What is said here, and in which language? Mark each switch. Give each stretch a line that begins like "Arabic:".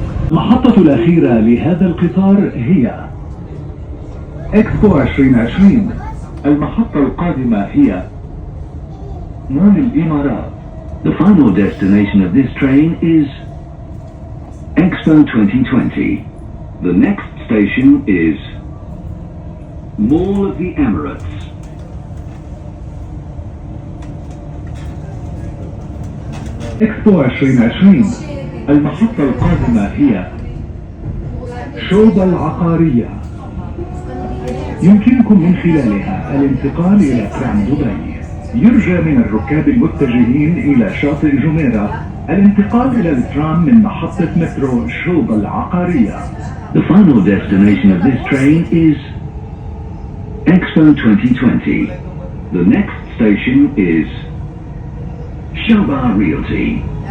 Arabic: المحطة الأخيرة لهذا القطار هي إكسبو 2020. المحطة القادمة هي مول الإمارات.
English: The final destination of this train is Expo 2020. The next station is Mall of the Emirates.
Arabic: إكسبو 2020. المحطة القادمة هي شوبة العقارية. يمكنكم من خلالها الانتقال إلى ترام دبي. يرجى من الركاب المتجهين إلى شاطئ جميرة الانتقال إلى الترام من محطة مترو شوبة العقارية.
English: The final destination of this train is Expo 2020. The next station is Shaba Realty.